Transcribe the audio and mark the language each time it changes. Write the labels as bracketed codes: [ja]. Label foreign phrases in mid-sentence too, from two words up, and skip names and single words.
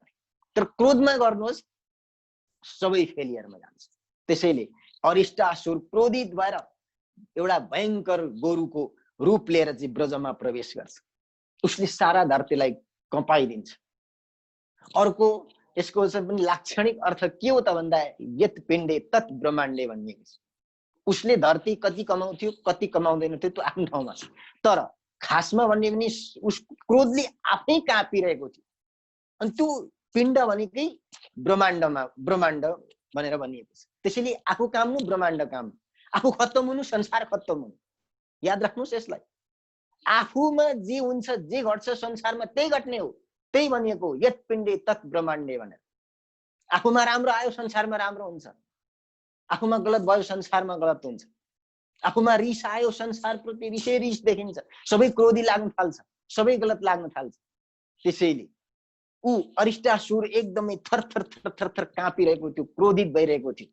[ne] तर क्रोधमा गर्नुहोस् सबै फेलियरमा जान्छ। त्यसैले अरिष्टासुर क्रोधित भएर एउटा भयंकर गोरुको रूप लिएर चाहिँ ब्रजमा प्रवेश गर्छ। उसले सारा धरतीलाई कपाइदिन्छ। अर्को यसको पनि लाक्षणिक अर्थ के हो त भन्दा, [sa] यत पिण्डे तत् ब्रह्माण्डे [ne] भनिएको छ। उसले धरती कति कमाउँथ्यो, कति कमाउँदैन थियो त्यो आफ्नो ठाउँमा छ, तर खासमा भन्ने पनि उस क्रोधले आफै काँपिरहेको थियो। अनि त्यो पिण्ड भनेकै ब्रह्माण्डमा, ब्रह्माण्ड भनेर भनिएको छ। त्यसैले आफू काम्नु, ब्रह्माण्ड काम्नु, आफू खत्तम हुनु, संसार खत्तम हुनु। याद राख्नुहोस् यसलाई। आफूमा जे हुन्छ, जे घट्छ संसारमा त्यही घट्ने हो। त्यही भनिएको [sa] यत पिण्डे तत् ब्रह्माण्डे [ne] भनेर। आफूमा राम्रो आयो संसारमा राम्रो हुन्छ। आफूमा गलत भयो संसारमा गलत हुन्छ। आफूमा रिस आयो संसारप्रति रिस देखिन्छ, सबै क्रोधी लाग्न थाल्छ, सबै गलत लाग्न थाल्छ। त्यसैले ऊ अरिष्टासुर एकदमै थरथर थरथर थर काँपिरहेको थियो, क्रोधित भइरहेको थियो।